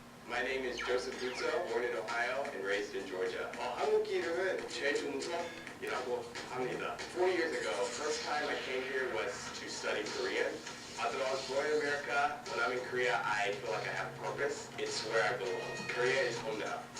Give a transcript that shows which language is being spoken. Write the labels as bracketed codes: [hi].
[en] My name is Joseph Guzzo, born in Ohio and raised in Georgia. [ko] 한국 이름은 최준석이라고 합니다. [en] 4 years ago, first time I came here was to study Korean. Although I was born in America, when I'm in Korea, I feel like I have purpose. It's where I belong. Korea is home now.